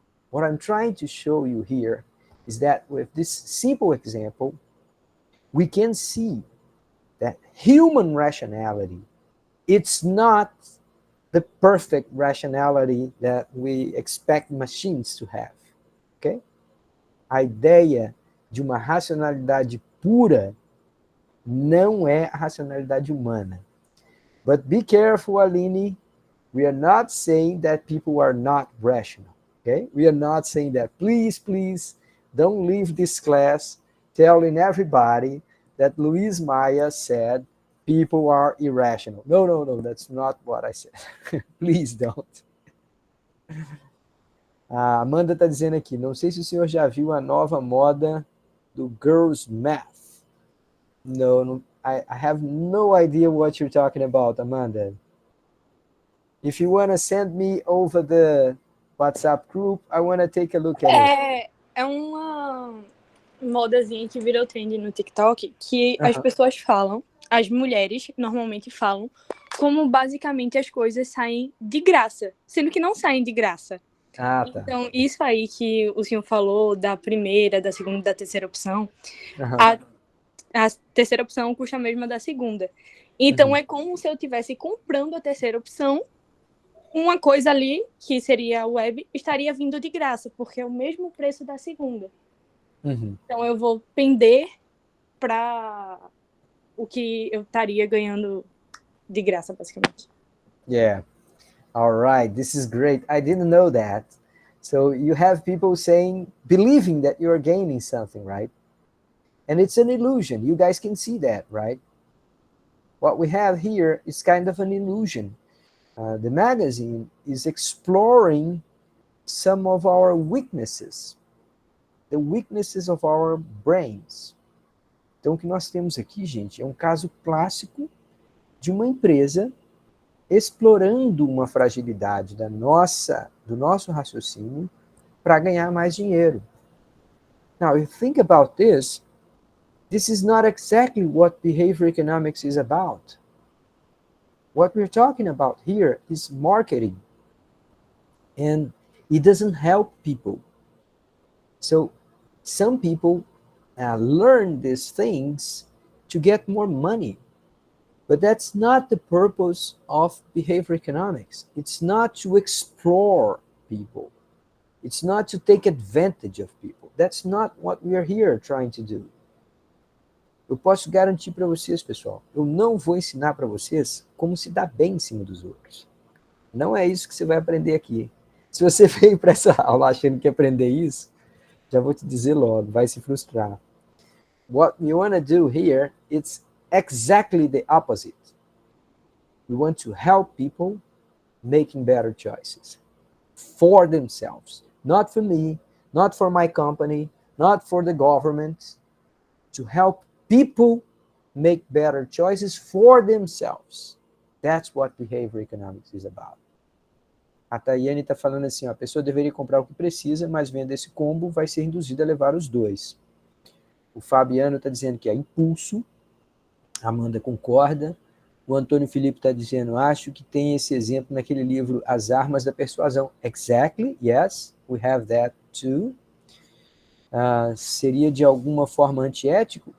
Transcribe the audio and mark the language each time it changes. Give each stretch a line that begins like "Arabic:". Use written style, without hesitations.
English: What I'm trying to show you here is that with this simple example, we can see that human rationality, it's not the perfect rationality that we expect machines to have, ok?
Portuguese: A ideia de uma racionalidade pura não é a racionalidade humana.
English: But be careful, Aline, we are not saying that people are not rational, okay? We are not saying that. Please, please, don't leave this class telling everybody that Luiz Maia said people are irrational. No, no, no, that's not what I said. Please don't.
Portuguese: A Amanda está dizendo aqui, não sei se o senhor já viu a nova moda do Girls Math.
English: No, I have no idea what you're talking about, Amanda. If you want to send me over the WhatsApp group, I want to take a look at it.
Portuguese: É uma modazinha que virou trend no TikTok, que as pessoas falam, as mulheres normalmente falam, como basicamente as coisas saem de graça, sendo que não saem de graça. Ah, tá. Então, isso aí que o senhor falou da primeira, da segunda e da terceira opção, a terceira opção custa a mesma da segunda. Então, é como se eu estivesse comprando a terceira opção, uma coisa ali, que seria a web, estaria vindo de graça, porque é o mesmo preço da segunda. Então, eu vou pender para o que eu estaria ganhando de graça, basicamente.
English: Yeah. All right. This is great. I didn't know that. So you have people saying, believing that you're gaining something, right? And it's an illusion. You guys can see that, right? What we have here is kind of an illusion. The magazine is exploring some of our weaknesses, the weaknesses of our brains.
Portuguese: Então, o que nós temos aqui, gente, é um caso clássico de uma empresa explorando uma fragilidade do nosso raciocínio para ganhar mais dinheiro.
English: Now, if you think about this is not exactly what behavior economics is about. What we're talking about here is marketing, and it doesn't help people. So some people learn these things to get more money, but that's not the purpose of behavior economics. It's not to explore people. It's not to take advantage of people. That's not what we are here trying to do.
Portuguese: Eu posso garantir para vocês, pessoal, eu não vou ensinar para vocês como se dar bem em cima dos outros. Não é isso que você vai aprender aqui. Se você veio para essa aula achando que aprender isso, já vou te dizer logo, vai se frustrar.
English: What we want to do here, it's exactly the opposite. We want to help people making better choices for themselves. Not for me, not for my company, not for the government. To help people make better choices for themselves. That's what behavior economics is about.
Portuguese: A Tayane está falando assim, ó, a pessoa deveria comprar o que precisa, mas vendo esse combo vai ser induzida a levar os dois. O Fabiano está dizendo que é impulso. A Amanda concorda. O Antônio Felipe está dizendo, acho que tem esse exemplo naquele livro As Armas da Persuasão.
English: Exactly, yes, we have that too.
Portuguese: Seria de alguma forma antiético?